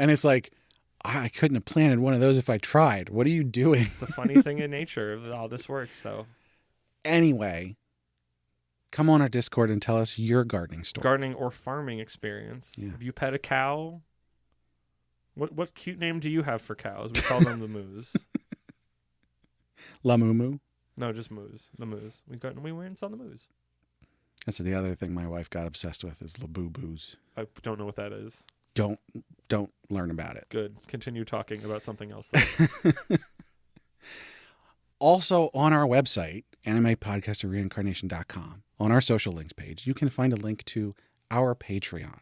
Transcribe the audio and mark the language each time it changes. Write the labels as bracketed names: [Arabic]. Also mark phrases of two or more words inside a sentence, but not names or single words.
[English] And it's like, I couldn't have planted one of those if I tried. What are you doing? It's the funny thing in nature of how this works. So, anyway, come on our Discord and tell us your gardening story. Gardening or farming experience. Yeah. Have you pet a cow? What cute name do you have for cows? We call them the moos. La Moo? No, just moos. The moos. We went and saw the moos. That's the other thing my wife got obsessed with is La Boo Boos. I don't know what that is. Don't learn about it. Good. Continue talking about something else. Also on our website, animepodcasterreincarnation.com, on our social links page, you can find a link to our Patreon.